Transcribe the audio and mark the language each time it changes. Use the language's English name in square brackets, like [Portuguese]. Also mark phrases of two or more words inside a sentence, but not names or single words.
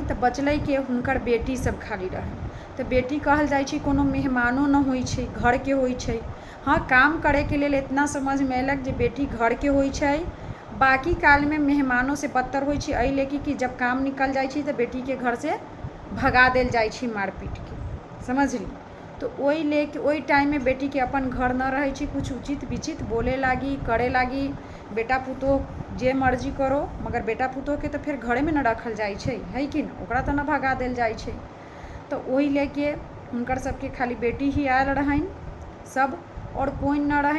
[Maithili] तो बचलै के हुनकर बेटी सब खाली रहे। तो बेटी कहल जाइ छै कोनो मेहमानो न होइ छै, घर के होइ छै। हाँ काम करे के लेल इतना समझ में अयलक जे बेटी घर के होइ छै, बाकी काल में मेहमानों से बदतर होइ छै। एहि लेके कि जब काम निकल जाइ छै तो बेटी के घर से भगा देल जाइ छै मार पीट के, समझली। तो वही लेके वही टाइम में बेटी के अपन घर न रहे छै, कुछ उचित विचित बोले लागी करे लागी। बेटा पुतोह जे मर्जी करो मगर बेटा पुतोह के तो फिर घरे में न रखल जाइ छै, है कि न, ओकरा तो न भगा देल जाइ छै। तो वही लेके हुनकर सबके खाली बेटी ही आयल रहन सब और कोई न रहे।